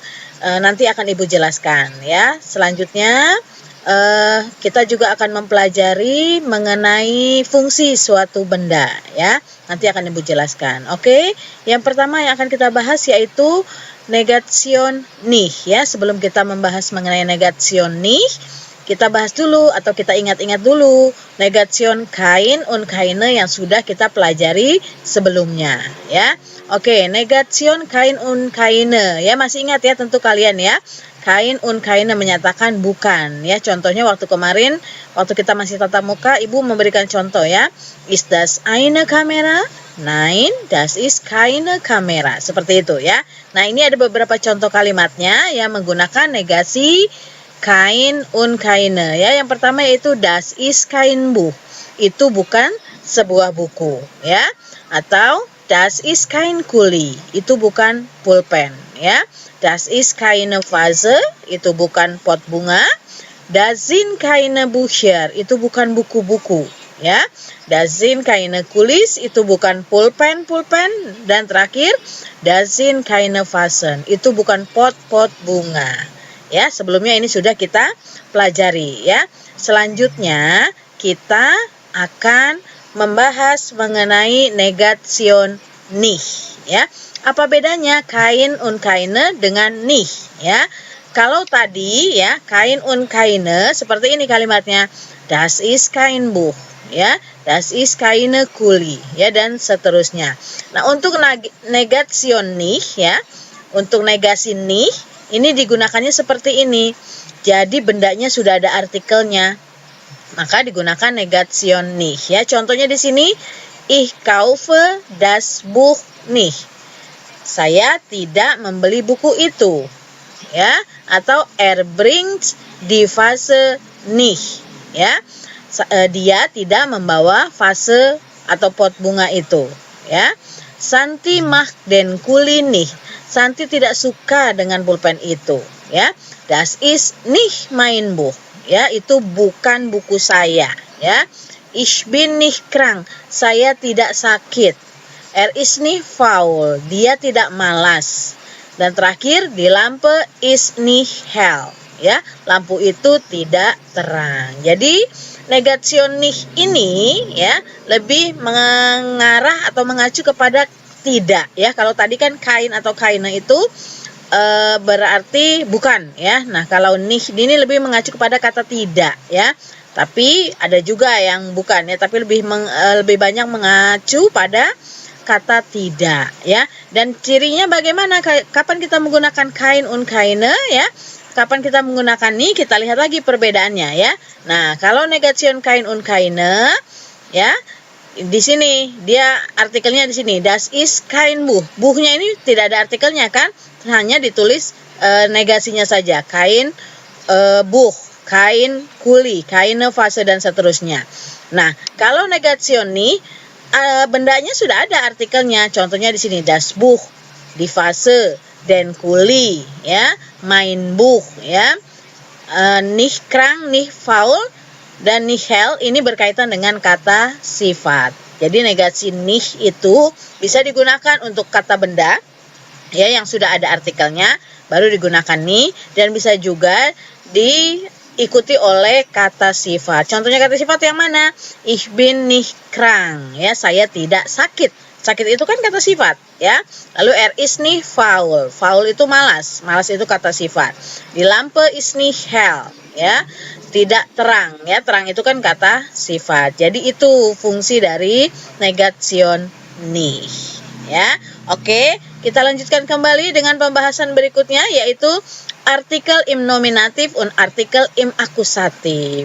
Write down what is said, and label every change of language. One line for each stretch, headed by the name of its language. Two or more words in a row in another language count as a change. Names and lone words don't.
Indonesian: Nanti akan Ibu jelaskan ya. Selanjutnya kita juga akan mempelajari mengenai fungsi suatu benda ya. Nanti akan Ibu jelaskan. Oke. Yang pertama yang akan kita bahas yaitu
German: Negation nicht
Indonesian: ya. Sebelum kita membahas mengenai
German: Negation nicht,
Indonesian: kita bahas dulu atau kita ingat-ingat dulu
German: Negation kein und keine
Indonesian: yang sudah kita pelajari sebelumnya ya. Oke,
German: Negation kein und keine
Indonesian: ya, masih ingat ya tentu kalian ya.
German: Kein und keine
Indonesian: menyatakan bukan ya. Contohnya waktu kemarin waktu kita masih tatap muka, Ibu memberikan contoh ya.
German: Ist das eine Kamera? Nein, das ist keine Kamera.
Indonesian: Seperti itu ya. Nah, ini ada beberapa contoh kalimatnya yang menggunakan negasi
German: kein und keine
Indonesian: ya. Yang pertama yaitu
German: das ist kein Buch.
Indonesian: Itu bukan sebuah buku ya. Atau
German: das ist kein Kuli.
Indonesian: Itu bukan pulpen ya.
German: Das ist keine Vase.
Indonesian: Itu bukan pot bunga.
German: Das sind keine Bücher.
Indonesian: Itu bukan buku-buku ya.
German: Das sind keine Kulis,
Indonesian: itu bukan pulpen. Dan terakhir,
German: das sind keine Vasen,
Indonesian: itu bukan pot-pot bunga ya. Sebelumnya ini sudah kita pelajari ya. Selanjutnya kita akan membahas mengenai
German: Negation nicht
Indonesian: ya. Apa bedanya
German: kein und keine
Indonesian: dengan nicht ya? Kalau tadi ya
German: kein und keine
Indonesian: seperti ini kalimatnya,
German: das ist kein Buch
Indonesian: ya,
German: das ist keine Kuli
Indonesian: ya, dan seterusnya. Nah, untuk
German: Negation nicht
Indonesian: ya, untuk negasi nicht ini digunakannya seperti ini. Jadi bendanya sudah ada artikelnya, maka digunakan
German: Negation nicht
Indonesian: ya. Contohnya di sini,
German: ich kaufe das Buch nicht.
Indonesian: Saya tidak membeli buku itu ya, atau
German: bringt die Vase nicht
Indonesian: ya. Dia tidak membawa vase atau pot bunga itu ya.
German: Santi macht den Kuli nicht.
Indonesian: Santi tidak suka dengan pulpen itu ya.
German: Das ist nicht mein Buch
Indonesian: ya, itu bukan buku saya ya.
German: Ich bin nicht krank.
Indonesian: Saya tidak sakit.
German: Ist nicht faul.
Indonesian: Dia tidak malas. Dan terakhir,
German: die Lampe ist nicht hell ya.
Indonesian: Lampu itu tidak terang. Jadi
German: Negation nicht
Indonesian: ini ya lebih mengarah atau mengacu kepada tidak ya. Kalau tadi kan kein atau keine itu berarti bukan ya. Nah, kalau nicht ini lebih mengacu kepada kata tidak ya. Tapi ada juga yang bukan ya, tapi lebih banyak mengacu pada kata tidak ya. Dan cirinya bagaimana? Kapan kita menggunakan
German: kein und keine
Indonesian: ya? Kapan kita menggunakan nih, kita lihat lagi perbedaannya ya. Nah, kalau
German: Negation kein und keine
Indonesian: ya, di sini dia artikelnya di sini,
German: das ist kein Buch.
Indonesian: Buchnya ini tidak ada artikelnya kan? Hanya ditulis negasinya saja,
German: kein Buch, kein Kuli, keine Vase
Indonesian: dan seterusnya. Nah, kalau Negation nih bendanya sudah ada artikelnya. Contohnya di sini,
German: das Buch, die Vase, den Kuli ya, mein Buch ya, nicht krank, nicht faul dan nicht hell
Indonesian: ini berkaitan dengan kata sifat. Jadi negasi nicht itu bisa digunakan untuk kata benda ya yang sudah ada artikelnya baru digunakan nih, dan bisa juga diikuti oleh kata sifat. Contohnya kata sifat yang mana?
German: Ich bin nicht krank
Indonesian: ya, saya tidak sakit. Sakit itu kan kata sifat, ya. Lalu
German: is nih faul.
Indonesian: Faul itu malas. Malas itu kata sifat.
German: Die Lampe ist nicht hell,
Indonesian: ya. Tidak terang, ya. Terang itu kan kata sifat. Jadi itu fungsi dari
German: Negation nicht,
Indonesian: ya. Oke, kita lanjutkan kembali dengan pembahasan berikutnya, yaitu
German: Artikel im Nominativ und Artikel im Akkusativ.